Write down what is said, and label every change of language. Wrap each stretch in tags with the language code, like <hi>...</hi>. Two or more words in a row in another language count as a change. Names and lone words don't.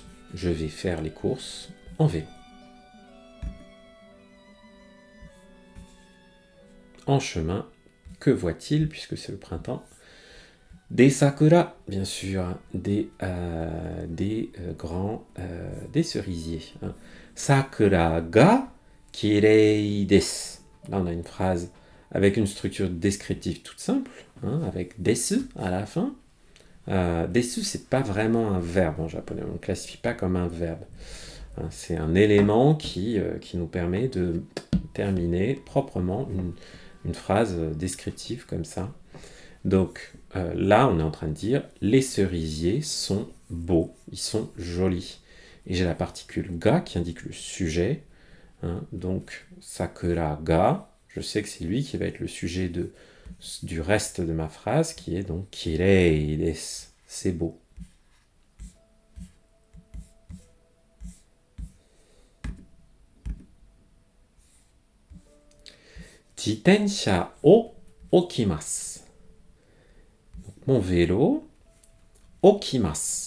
<fr>Je vais faire les courses en vélo. En chemin, que voit-il puisque c'est le printemps? Des sakura, bien sûr, des cerisiers.</fr> <ja>桜がきれいです.</ja> <fr>Là, on a une phrase avec une structure descriptive toute simple, avec desu à la fin. Desu, c'est pas vraiment un verbe en japonais, on ne le classifie pas comme un verbe. C'est un élément qui nous permet de terminer proprement une phrase descriptive comme ça. Donc là, on est en train de dire les cerisiers sont beaux, ils sont jolis. Et j'ai la particule ga qui indique le sujet. Donc</fr> <ja>桜が,</ja> <fr>je sais que c'est lui qui va être le sujet du reste de ma phrase, qui est donc</fr> <ja>きれいです,</ja> <fr>c'est beau.</fr> <ja>自転車を置きます.</ja> <fr>Mon vélo, okimasu.</fr>